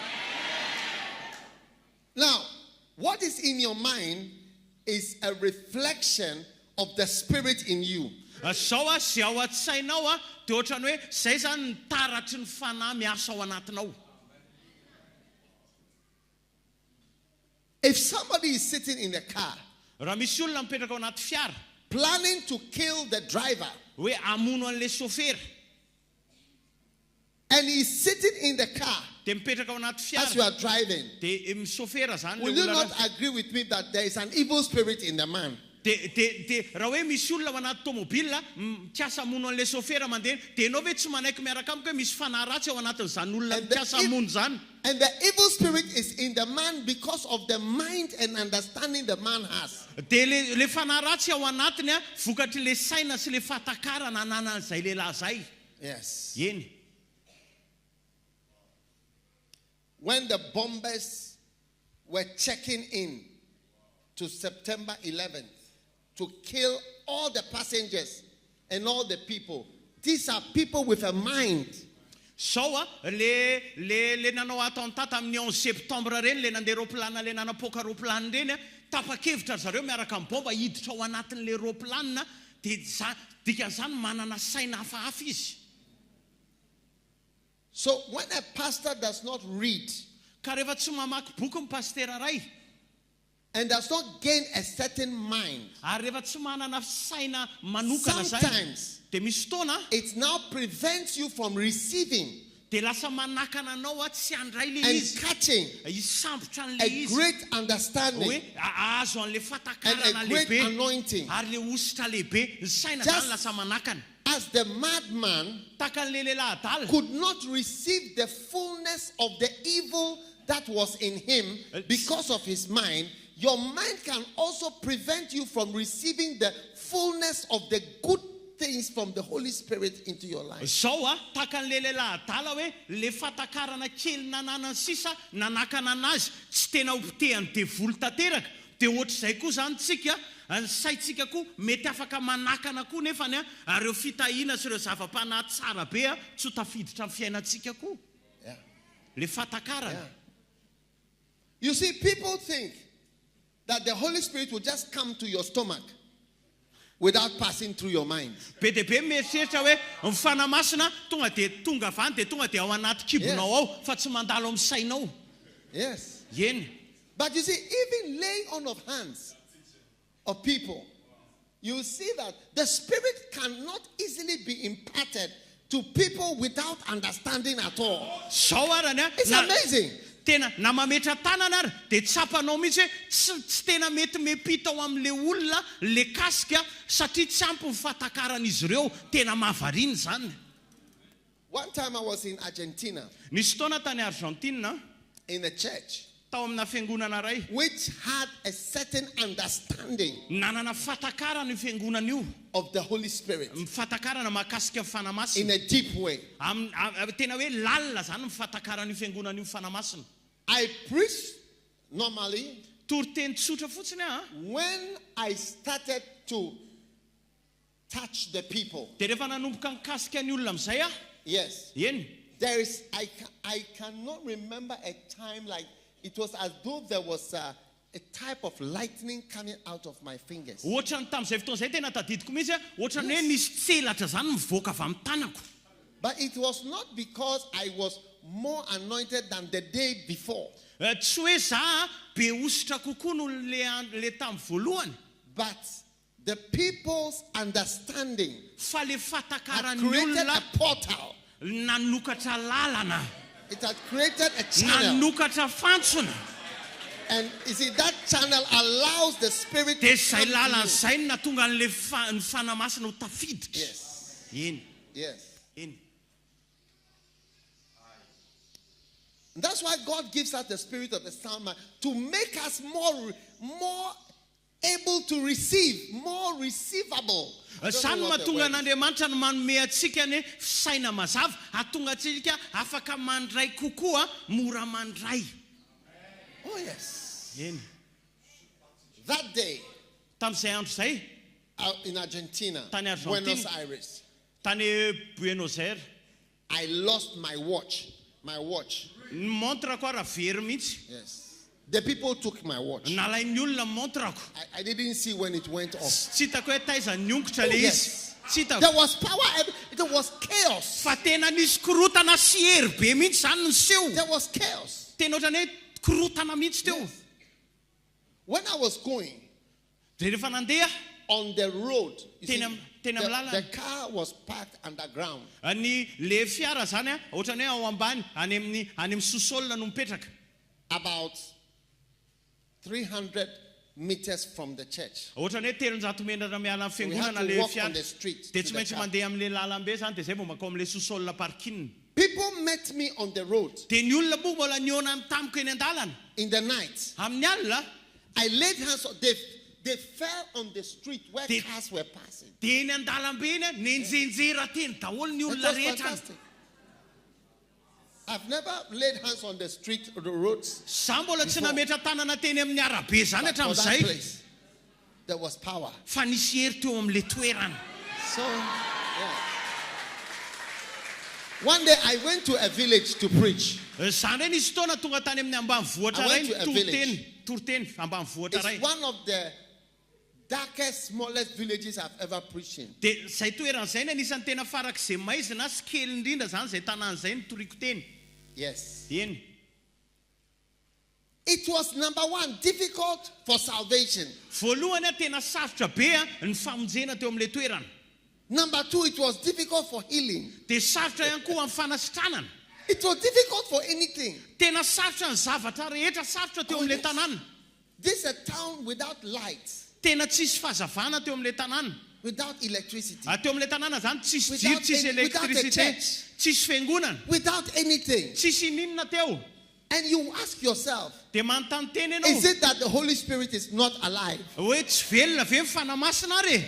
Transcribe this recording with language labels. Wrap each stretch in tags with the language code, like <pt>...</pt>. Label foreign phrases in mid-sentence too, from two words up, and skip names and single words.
<en>Now, what is in your mind is a reflection of the spirit in you.</en> <mg>Zao zay ao an-tsainao dia ohatrany hoe zay zany ny taratry ny fanahy miasa ao anatinao.</mg> <en>If somebody is sitting in a car,</en> <mg>raha misy olona mipetraka ao anaty fiara,</mg> <en>planning to kill the driver,</en> <mg>hoe amono an'le chauffeur,</mg> <en>and he is sitting in the car</en> <mg>dia mipetraka ao anaty</mg> <en>as you</en> <mg>fiara,</mg> <en>are driving,</en> <mg>dia chauffeur zany</mg> <en>will you not agree with me that there is an evil spirit in the man?</en> <mg>dia raha hoe misy olona ao anaty tomobila mikiasa amono an'le chauffeur mandeha, dia ianao ve tsy manaiky miaraka amiko hoe misy fanahy ratsy ao anatin'izany olona mikiasa amono zany?</mg> <en>And the evil spirit is in the man because of the mind and understanding the man has.</en> <mg>Dia le fanahy ratsy ao anatiny vokatry le saina sy le fatakarana ananan'izay lehilahy zay.</mg> <en>Yes.</en> <mg>Eny.</mg> <en>When the bombers were checking in to September 11th to kill all the passengers and all the people, these are people with a mind.</en> <mg>Sao le nanao attentat tamin'ny 11 septembre reny, le nandeha roplanina le nanapoka roplanina reny tapa-kevitra zareo miaraka amin'ny bomba hiditra ao anatin'le roplanina, dia dikan'izany manana saina hafahafa izy.</mg> <en>So when a pastor does not read</en> <mg>Ka rehefa tsy mamaky boky ny pastera ray</mg> <en>and does not gain a certain mind,</en> <mg>ary rehefa tsy manana saina manokana zay,</mg> <en>sometimes</en> <mg>dia misy fotoana</mg> <en>it now prevents you from receiving</en> <mg>dia lasa manakana anao tsy handray le</mg> <en>and</en> <mg>izy,</mg> <en>catching</en> <mg>hisambotra an'le</mg> <en>a</en> <mg>izy,</mg> <en>great understanding</en> <mg>hoe azo an'le</mg> <en>and</en> <mg>fatakarana</mg> <en>a great</en> <mg>lehibe</mg> <en>anointing.</en> <mg>ary le ositra lehibe, ny saina</mg> <en>Just</en> <mg>zany lasa manakana.</mg> <en>As the madman</en> <mg>Takan'le lehilahy adala</mg> <en>could not receive the fullness of the evil that was in him because of his mind, your mind can also prevent you from receiving the fullness of the good things from the Holy Spirit into your life.</en> <mg>Zao takan'le lehilahy adala hoe le fatakarana kely nanana sisa nanakana anazy tsy tena hopitehany devoly tanteraka, dia ohatr'izay koa zany tsika ny saitsika koa mety afaka manakana koa nefany ary ireo fitahiana sy ireo zava-panahy tsara be tsy ho tafiditra amin'ny fiainantsika koa.</mg> <en>Yeah.</en> <mg>Le fatakarana.</mg> <en>Yeah. You see, people think that the Holy Spirit will just come to your stomach without passing through your mind.</en> <mg>Be dia be mieritreritra hoe ny fanahy masina tonga avany dia tonga dia ao anaty kibonao ao fa tsy mandalo amin'ny sainao.</mg> <en>Yes.</en> <mg>Eny.</mg> <en>But you see, even laying on of hands of people you see that the Spirit cannot easily be imparted to people without understanding at all. It's amazing.</en> <mg>Tena na mametra tanana ary dia tsapanao mihitsy hoe tsy tena mety mepita ao amin'le olona le kasika satria tsy ampy ny fatakaran'izy ireo tena mahavariana zany.</mg> <en>One time I was in Argentina.</en> <mg>Nisy taona tany Argentina</mg> <en>in a church</en> <mg>tao amina fiangonana ray</mg> <en>which had a certain understanding</en> <mg>nanana fatakarana io fiangonana io</mg> <en>of the Holy Spirit</en> <mg>fatakarana mahakasika fanamasina</mg> <en>in a deep way.</en> <mg>Tena hoe lalina zany fatakarana io fiangonana io fanamasina.</mg> <en>I preach normally</en> <mg>Toriteny tsotra fotsiny</mg> <en>when I started to touch the people.</en> <mg>Dia rehefa nanomboka nikasika ny olona amizay</mg> <en>yes.</en> <mg>Eny.</mg> <en>There is I cannot remember a time like it was as though there was a type of lightning coming out of my fingers.</en> <mg>Ohatrany tamin'izay fotoana izay tena tadidiko mihitsy ohatrany hoe nisy tselatra zany mivoaka avy amin'ny tanako.</mg> <en>But it was not because I was more anointed than the day before.</en> <mg>Tsy hoe za be ositra kokoa no le tamin'ny voalohany.</mg> <en>But the people's understanding</en> <mg>fa le fatakaran'ny</mg> <en>created</en> <mg>olona</mg> <en>a portal.</en> <mg>nanokatra lalana.</mg> <en>It had created a channel.</en> <mg>Nanokatra fantsona.</mg> <en>And you see, that channel allows the Spirit</en> <mg>Dia</mg> <en>to</en> <mg>zay</mg> <en>come</en> <mg>lalana</mg> <en>to you.</en> <mg>zay natonga an'le ny fanamasina ho tafiditra.</mg> <en>Yes.</en> <mg>Eny.</mg> <en>Yes.</en> <mg>Eny.</mg> <en>That's why God gives us the spirit of the sound mind to make us more able to receive, more receivable.</en> <mg>Zany mahatonga n'Andriamanitra no manome atsika ny fisaina mazava hatonga atsika afaka mandray kokoa mora mandray.</mg> <en>Oh yes.</en> <mg>Eny.</mg> <en>That day</en> <mg>Tamin'izay andro zay</mg> <en>out in Argentina,</en> <mg>Tany Argentina.</mg> <en>Buenos Aires,</en> <mg>tany Buenos Aires</mg> <en>I lost my watch. My watch.</en> <mg>ny montre ko raha very mihitsy.</mg> <en>Yes. The people took my watch.</en> <mg>Nalain'ny olona montre ko.</mg> <en>I didn't see when it went off.</en> <mg>Tsy hitako hoe taiza niongotra le izy.</mg> <en>Yes.</en> <mg>Tsy hitako.</mg> <en>There was power. There was chaos.</en> <mg>Fa tena nisy korotana sy hery be mihitsy zany nyseho.</mg> <en>There was chaos.</en> <mg>Tena ohatrany hoe korotana mihitsy teo.</mg> <en>Yes. When I was going</en> <mg>Dia rehefa nandeha</mg> <en>on the road, you see,</en> <mg>tena</mg> <en>the car was parked underground.</en> <mg>ny le fiara zany ohatrany hoe ao ambany any amin'ny sosolona no mipetraka.</mg> <en>About 300 meters from the church.</en> <mg>Ohatrany hoe 300 metratra miala amin'ny</mg> <en>We had</en> <mg>fiangonana</mg> <en>to</en> <mg>le</mg> <en>walk</en> <mg>fiara.</mg> <en>on the street.</en> <mg>Dia</mg> <en>to</en> <mg>tsy</mg> <en>the</en> <mg>maintsy</mg> <en>car.</en> <mg>mandeha amin'le lalambe zany dia zay vao makao amin'le sosolona parking.</mg> <en>People met me on the road</en> <mg>Dia ny olona moa mbola niona ny tamiko eny an-dalana.</mg> <en>in the night.</en> <mg>Amin'ny alina</mg> <en>I laid hands on they fell on the street where cars were passing.</en> <mg>dia eny an-dalambe eny nenjenjera teny daholo ny</mg> <en>It</en> <mg>olona</mg> <en>was</en> <mg>rehetra.</mg> <en>fantastic. I've never laid hands on the street or the roads.</en> <mg>Za mbola tsy nametra tanana teny amin'ny arabe zany</mg> <en>But for that</en> <mg>hatramin'izay.</mg> <en>place, there was power.</en> <mg>Fa nisy hery teo amin'le toerana.</mg> <en>So, yeah. One day I went to a village to preach.</en> <mg>Zany hoe nisy taona tonga tany amin'ny ambanivohitra</mg> <en>I</en> <mg>ray</mg> <en>went to a</en> <mg>Toriteny ambanivohitra ray.</mg> <en>It's one of the darkest, smallest villages I've ever preached in.</en> <mg>Dia zay toerana zay ny anisan'ny tena farak'izay maizina sy kely indrindra zany zay tanàna zay ny toriko teny.</mg> <en>Yes.</en> <mg>Eny.</mg> <en>It was number one, difficult for salvation.</en> <mg>Voalohany tena sarotra be ny famonjena teo amin'le toerana.</mg> <en>Number two, it was difficult for healing.</en> <mg>Dia sarotra ihany koa amin'ny fanasitranana.</mg> <en>It was difficult for anything.</en> <mg>Tena sarotra ny zavatra rehetra sarotra teo amin'le tanàna.</mg> <en>This is a town without lights,</en> <mg>Tena tsisy fahazavana teo amin'le tanàna.</mg> <en>without electricity,</en> <mg>Teo amin'le tanàna zany tsisy jiro,</mg> <en>Without</en> <mg>tsisy</mg> <en>any- without a</en> <mg>elektricité,</mg> <en>church.</en> <mg>tsisy fiangonana,</mg> <en>without anything.</en> <mg>tsisy ninona teo.</mg> <en>And you ask yourself,</en> <mg>Dia manontany teny</mg> <en>is</en> <mg>ianao</mg> <en>it that the Holy Spirit is not alive?</en> <mg>hoe tsy velona ve mifanamasina re?</mg>